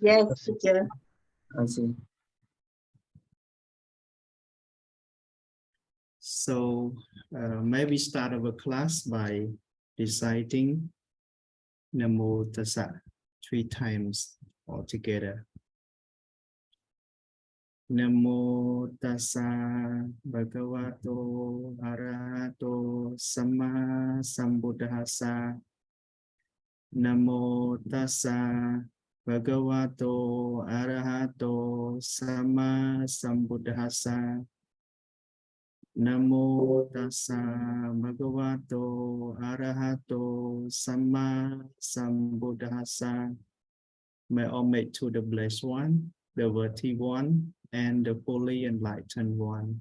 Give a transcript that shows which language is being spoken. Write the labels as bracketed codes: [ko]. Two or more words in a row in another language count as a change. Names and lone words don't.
[en] Yes, teacher. I see. So maybe start our class by reciting [pi] Namo Tassa [en] 3 times altogether. [pi] Namo Tassa Bhagavato Arahato Samma Sambuddhassa. Namo Tassa Bhagavato Arahato Samma Sambuddhassa. Namo Tassa Bhagavato Arahato Samma Sambuddhassa. [en] May all make to the blessed one, the worthy one, and the fully enlightened one.